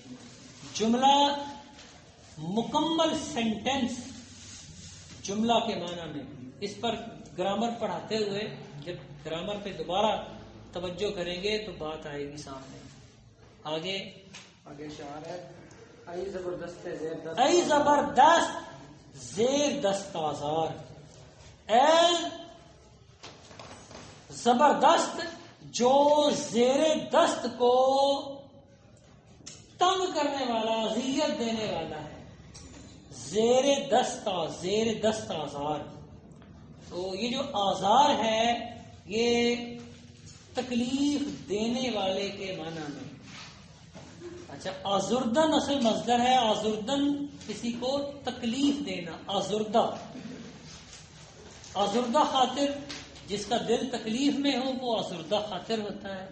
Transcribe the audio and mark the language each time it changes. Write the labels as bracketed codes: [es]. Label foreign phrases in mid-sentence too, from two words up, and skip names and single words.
[ur] جملہ مکمل سینٹینس جملہ کے معنی میں. اس پر گرامر پڑھاتے ہوئے جب گرامر پہ دوبارہ توجہ کریں گے تو بات آئے گی سامنے. آگے شعر ہے [fa] ای زبردست زیر دست ای زبردست زیر دست آزار، [ur] اے زبردست جو زیر دست کو تنگ کرنے والا، اذیت دینے والا ہے. [fa] زیر دست آزار، [ur] تو یہ جو آزار ہے یہ تکلیف دینے والے کے معنی میں. اچھا، آزردن اصل مصدر ہے. آزردن کسی کو تکلیف دینا. آزردہ خاطر، جس کا دل تکلیف میں ہو وہ آزردہ خاطر ہوتا ہے.